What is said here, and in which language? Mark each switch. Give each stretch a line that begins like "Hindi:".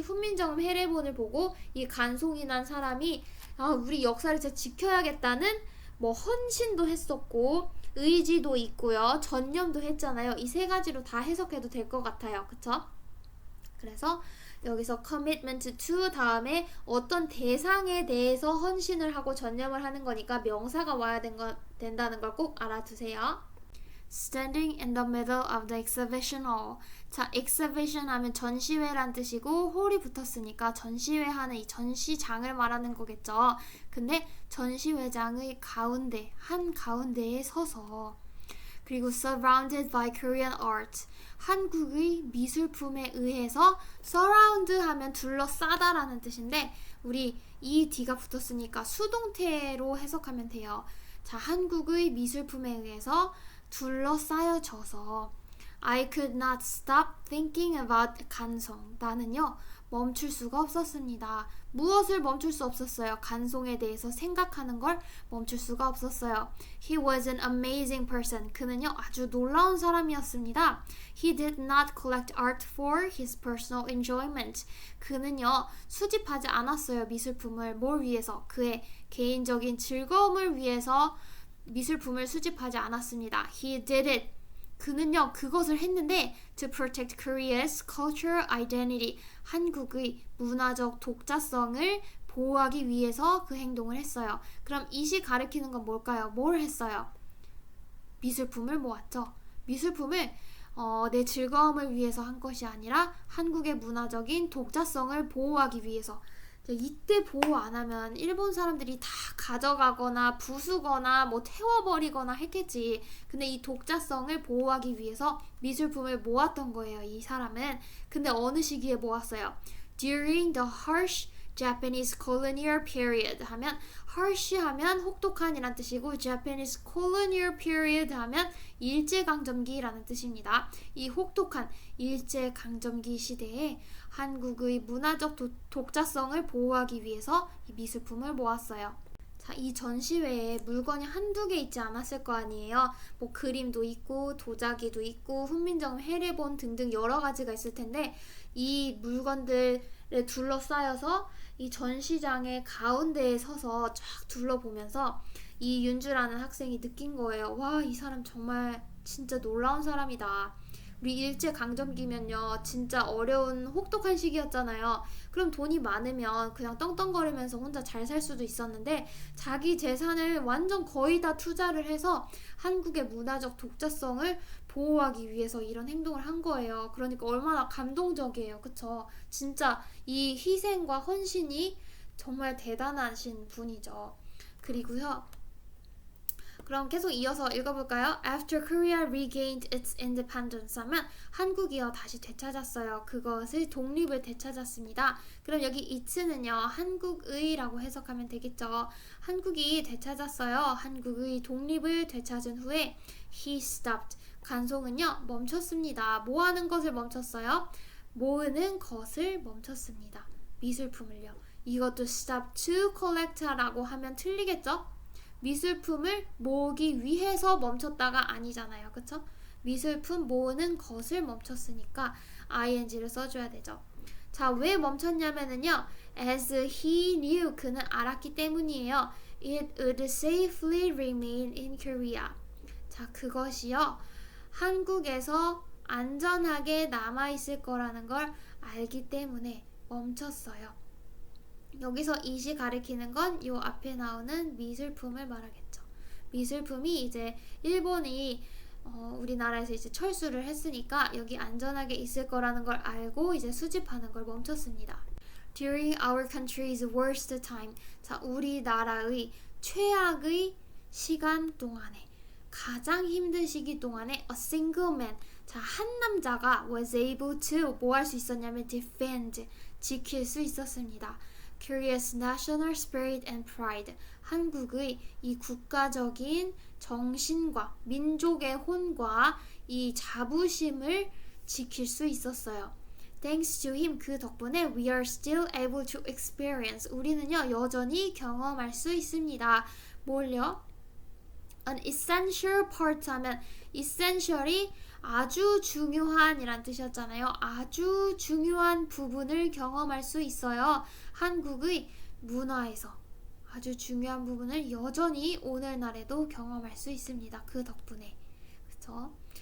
Korean: 훈민정음 해례본을 보고 이 간송이 난 사람이 우리 역사를 진짜 지켜야겠다는 뭐 헌신도 했었고 의지도 있고요. 전념도 했잖아요. 이 세 가지로 다 해석해도 될 것 같아요. 그쵸? 그래서 여기서
English: commitment to
Korean: 다음에 어떤 대상에 대해서 헌신을 하고 전념을 하는 거니까 명사가 와야 된다는 걸 꼭 알아두세요.
English: Standing in the middle of the exhibition hall.
Korean: 자, exhibition 하면 전시회란 뜻이고 hall이 붙었으니까 전시회 하는 이 전시장을 말하는 거겠죠. 근데 전시회장의 가운데, 한 가운데에 서서 그리고
English: surrounded by Korean art.
Korean: 한국의 미술품에 의해서 surround 하면 둘러싸다라는 뜻인데 우리 이 D가 붙었으니까 수동태로 해석하면 돼요. 자, 한국의 미술품에 의해서 둘러싸여져서
English: I could not stop thinking about
Korean: 간송. 나는요 멈출 수가 없었습니다. 무엇을 멈출 수 없었어요? 간송에 대해서 생각하는 걸 멈출 수가 없었어요.
English: He was an amazing person.
Korean: 그는요 아주 놀라운 사람이었습니다.
English: He did not collect art for his personal enjoyment.
Korean: 그는요 수집하지 않았어요. 미술품을 뭘 위해서? 그의 개인적인 즐거움을 위해서 미술품을 수집하지 않았습니다.
English: He did it.
Korean: 그는요 그것을 했는데
English: to protect Korea's cultural identity.
Korean: 한국의 문화적 독자성을 보호하기 위해서 그 행동을 했어요. 그럼 이시 가리키는 건 뭘까요? 뭘 했어요? 미술품을 모았죠. 미술품을 내 즐거움을 위해서 한 것이 아니라 한국의 문화적인 독자성을 보호하기 위해서. 이때 보호 안 하면 일본 사람들이 다 가져가거나 부수거나 뭐 태워버리거나 했겠지. 근데 이 독자성을 보호하기 위해서 미술품을 모았던 거예요, 이 사람은. 근데 어느 시기에 모았어요?
English: During the harsh Japanese colonial period 하면 harsh 하면
Korean: 혹독한이란 뜻이고
English: Japanese colonial period 하면
Korean: 일제강점기라는 뜻입니다. 이 혹독한 일제강점기 시대에 한국의 문화적 독자성을 보호하기 위해서 이 미술품을 모았어요. 자, 이 전시회에 물건이 한두 개 있지 않았을 거 아니에요. 뭐 그림도 있고 도자기도 있고 훈민정음 해례본 등등 여러 가지가 있을 텐데 이 물건들에 둘러싸여서 이 전시장의 가운데에 서서 쫙 둘러보면서 이 윤주라는 학생이 느낀 거예요. 와, 이 사람 정말 진짜 놀라운 사람이다. 우리 일제강점기면요 진짜 어려운 혹독한 시기였잖아요. 그럼 돈이 많으면 그냥 떵떵거리면서 혼자 잘 살 수도 있었는데 자기 재산을 완전 거의 다 투자를 해서 한국의 문화적 독자성을 보호하기 위해서 이런 행동을 한 거예요. 그러니까 얼마나 감동적이에요. 그쵸? 진짜 이 희생과 헌신이 정말 대단하신 분이죠. 그리고요 그럼 계속 이어서 읽어볼까요?
English: After Korea regained its independence
Korean: 하면 한국이요 다시 되찾았어요. 그것의 독립을 되찾았습니다. 그럼 여기 it는요 한국의라고 해석하면 되겠죠. 한국이 되찾았어요. 한국의 독립을 되찾은 후에
English: he stopped.
Korean: 간송은요 멈췄습니다. 뭐 하는 것을 멈췄어요? 모으는 것을 멈췄습니다. 미술품을요. 이것도
English: stop to collect
Korean: 라고 하면 틀리겠죠? 미술품을 모으기 위해서 멈췄다가 아니잖아요. 그쵸? 미술품 모으는 것을 멈췄으니까 ing를 써줘야 되죠. 자, 왜 멈췄냐면은요.
English: As he knew,
Korean: 그는 알았기 때문이에요.
English: It would safely remain in Korea.
Korean: 자, 그것이요. 한국에서 안전하게 남아있을 거라는 걸 알기 때문에 멈췄어요. 여기서 it이 가리키는 건 요 앞에 나오는 미술품을 말하겠죠. 미술품이 이제 일본이 우리나라에서 이제 철수를 했으니까 여기 안전하게 있을 거라는 걸 알고 이제 수집하는 걸 멈췄습니다.
English: During our country's worst time.
Korean: 자, 우리나라의 최악의 시간 동안에 가장 힘든 시기 동안에
English: a single man.
Korean: 자, 한 남자가
English: was able to
Korean: 뭐 할 수 있었냐면 defend 지킬 수 있었습니다.
English: Korea's national spirit and pride.
Korean: 한국의 이 국가적인 정신과 민족의 혼과 이 자부심을 지킬 수 있었어요.
English: Thanks to him,
Korean: 그 덕분에
English: we are still able to experience,
Korean: 우리는요 여전히 경험할 수 있습니다. 뭘요?
English: An essential part
Korean: 하면 essential이 아주 중요한 이란 뜻이었잖아요. 아주 중요한 부분을 경험할 수 있어요. 한국의 문화에서 아주 중요한 부분을 여전히 오늘날에도 경험할 수 있습니다. 그 덕분에. 그쵸?